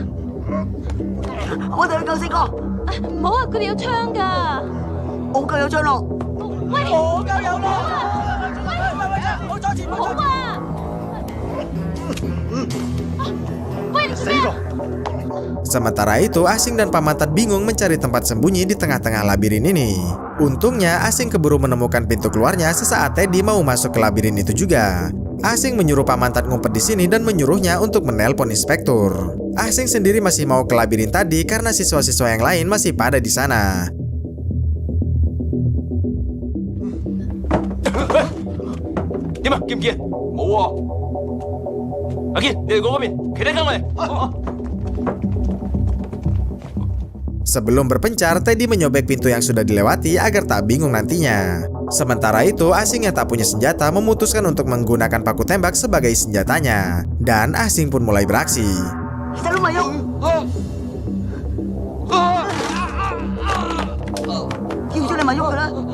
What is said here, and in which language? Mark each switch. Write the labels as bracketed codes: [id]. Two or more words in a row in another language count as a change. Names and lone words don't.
[yue] 我哋去救星哥，唔好啊，佢哋有槍㗎。我夠有槍咯。喂，我夠有咯。喂，冇阻住，好啊！喂，你做咩啊？ [id] Sementara itu, Asing dan Pak Mantat bingung mencari tempat sembunyi di tengah-tengah labirin ini. Untungnya, Asing keburu menemukan pintu keluarnya sesaat Teddy mau masuk ke labirin itu juga. Asing menyuruh Pak Mantat ngumpet di sini dan menyuruhnya untuk menelpon inspektur. Asing sendiri masih mau ke labirin tadi karena siswa-siswa yang lain masih pada di sana. [yue] 點啊？見唔見？冇喎。阿堅，你哋過嗰邊，其他跟我嚟。 [id] Sebelum berpencar, Teddy menyobek pintu yang sudah dilewati agar tak bingung nantinya. Sementara itu, Asing yang tak punya senjata memutuskan untuk menggunakan paku tembak sebagai senjatanya. Dan Asing pun mulai beraksi. Kita lu mayung. Kêu cho này mayung lah.